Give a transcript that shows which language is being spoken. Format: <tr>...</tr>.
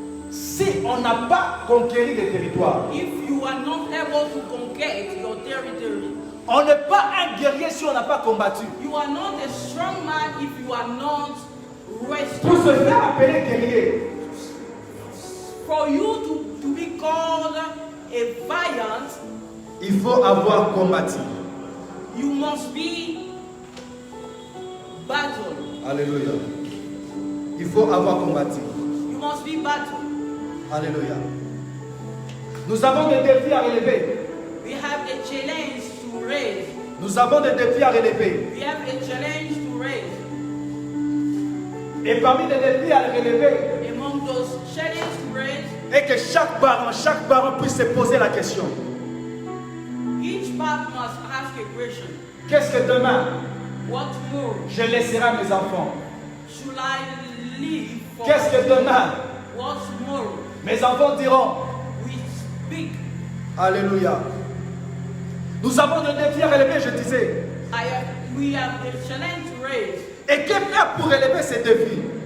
<fr>si on n'a pas conquéri des territoires.</fr> <en>if you are not able to conquer your territory.</en> <fr>On n'est pas un guerrier si on n'a pas combattu.</fr> <en>You are not a strong man if you are not</en> <fr>Pour</fr> <en>wrestling.</en> <fr>se faire appeler guerrier,</fr> <en>For you to be called a valiant,</en> <fr>il faut avoir combattu.</fr> <en>you must be battle.</en> <fr>Alléluia. Il faut avoir combattu.</fr> <en>You must be battle.</en> <fr>Alléluia. Nous avons des défis à relever.</fr> <en>We have a challenge to raise.</en> <fr>Nous avons des défis à relever.</fr> <en>We have a challenge to raise.</en> <fr>Et parmi les défis à relever,</fr> <en>Among those challenges to raise,</en> <fr>et que chaque baron puisse se poser la question.</fr> <en>each part must ask a question.</en> <fr>Qu'est-ce que demain</fr> <en>What more</en> <fr>je laisserai à mes enfants?</fr> <en>should I leave for?</en> <fr>Qu'est-ce que demain</fr> <en>What more</en> <fr>mes enfants diront?</fr> <en>we speak?</en> <fr>Alléluia. Nous avons des défis à relever, je disais.</fr> <en>We have a challenge to raise.</en> <fr>Et que faire pour relever ces défis?</fr>